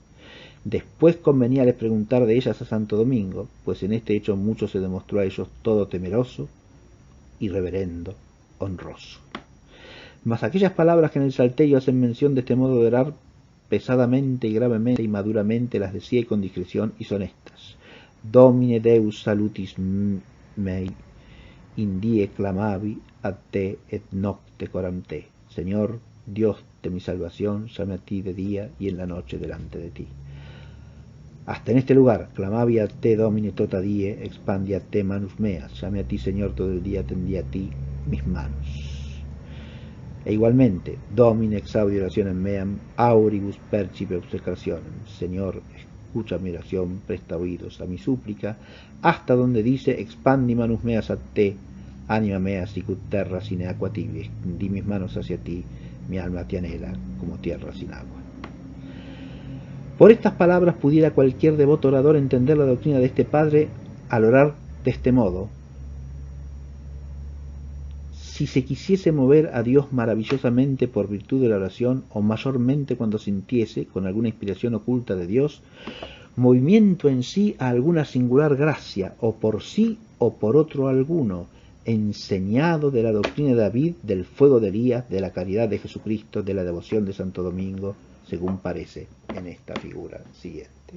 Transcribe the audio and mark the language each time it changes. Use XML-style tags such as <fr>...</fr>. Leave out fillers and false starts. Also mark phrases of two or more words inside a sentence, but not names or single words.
<es>Después conveníales preguntar de ellas a Santo Domingo, pues en este hecho mucho se demostró a ellos todo temeroso y reverendo, honroso. Mas aquellas palabras que en el Salterio hacen mención de este modo de orar, pesadamente y gravemente y maduramente las decía y con discreción, y son estas:</es> <la>Domine Deus salutis mei, in die clamavi ad te et nocte coram te.</la> <es>Señor, Dios de mi salvación, llame a ti de día y en la noche delante de ti. Hasta en este lugar,</es> <la>clamavi a te Domine tota die, expandi a te manus meas.</la> <es>Llame a ti, Señor, todo el día tendí a ti mis manos. E igualmente,</es> <la>Domine exaudi oracionem meam, auribus percipe obsecationem.</la> <es>Señor, escucha mi oración, presta oídos a mi súplica, hasta donde dice:</es> <la>expandi manus meas a te, anima mea sicut terra sine aqua tibi.</la> <es>Extendí mis manos hacia ti, mi alma te anhela como tierra sin agua. Por estas palabras pudiera cualquier devoto orador entender la doctrina de este Padre al orar de este modo, si se quisiese mover a Dios maravillosamente por virtud de la oración, o mayormente cuando sintiese, con alguna inspiración oculta de Dios, movimiento en sí a alguna singular gracia, o por sí o por otro alguno, enseñado de la doctrina de David, del fuego de Elías, de la caridad de Jesucristo, de la devoción de Santo Domingo, según parece en esta figura siguiente.</es>